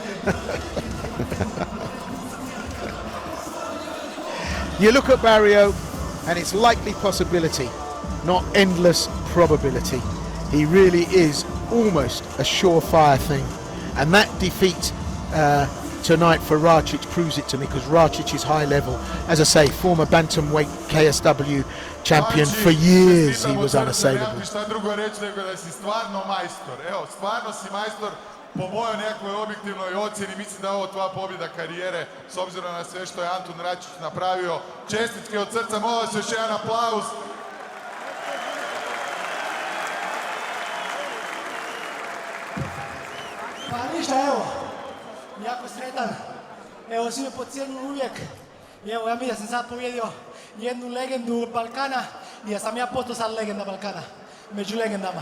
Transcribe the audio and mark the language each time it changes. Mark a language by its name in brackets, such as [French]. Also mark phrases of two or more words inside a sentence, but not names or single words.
[English] You look at Barrio, and it's likely possibility, not endless probability. He really is almost a surefire thing. And that defeat tonight for Račić proves it to me, because Račić is high level. As I say, former bantamweight KSW champion for years. He was unassailable. [Croatian] Po mojoj nekoj objektivnoj ocjeni mislim da je ovo tvoja pobjeda karijere s obzirom na sve što je Antun Račić napravio. Čestitke od srca, molim vas još jedan aplauz. Pa ništa, evo, jako sretan, evo svi me pocijenili uvijek i evo ja mislim da sam sad pobjedio jednu legendu Balkana i da sam ja postao sad legenda Balkana, među legendama.